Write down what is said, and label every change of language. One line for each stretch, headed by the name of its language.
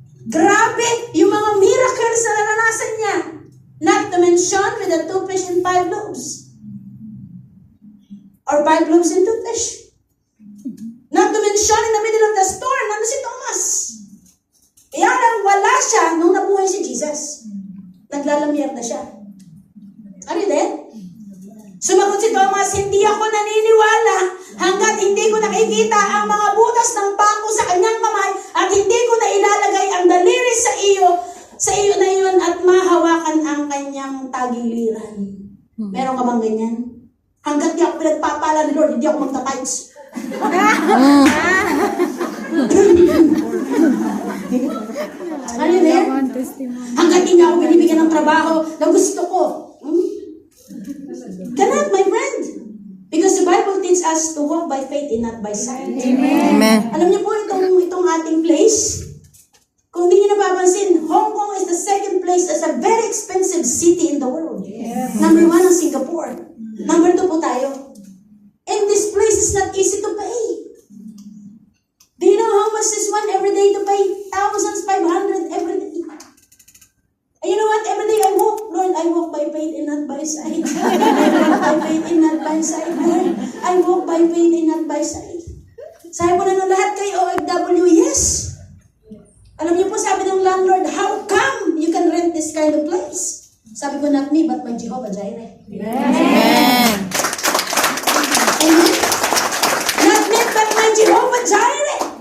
Filipino: Grabe yung mga miracles na naranasan niya.
English: Not to mention with the 2 fish and 5 loaves. or 5 loaves and 2 fish. Not to mention, in the middle of the storm,
Filipino: nandun si Thomas. Kaya lang, wala siya nung nabuhay si Jesus. Naglalamyat na siya.
English: Are you there?
Filipino: Sumagot si Thomas, hindi ako naniniwala hanggat hindi ko nakikita ang mga butas ng pako sa kanyang kamay at hindi ko na ilalagay ang daliri sa iyo na iyon at mahawakan ang kanyang tagiliran. Meron ka bang ganyan? Hanggat di ako pinagpapala ni Lord, hindi ako magta-tights. Ano there? Hanggat di niya ako binibigyan ng trabaho na gusto ko.
English: Cannot, my friend. Because the Bible teaches us to walk by faith and not by sight. Amen.
Filipino: Alam niyo po itong ating place? Kung hindi niyo napapansin,
English: Hong Kong is the second place as a very expensive city in the world. Number 1 ang Singapore. Number 2
Filipino: po tayo.
English: And this place is not easy to pay. Do you know how much is one every day to pay? 1,500 every day. And you know what? Every day I walk, Lord, I walk by faith and not by sight. I walk by faith and not by sight, Lord. I walk by faith and not by sight.
Filipino: Sabi po na ng lahat kayo, OFW, yes. Alam niyo po, sabi ng landlord,
English: how come you can rent this kind of place?
Filipino: Sabi ko,
English: not me, but my Jehovah Jireh. Amen. Amen. Not me, but my Jehovah Jireh.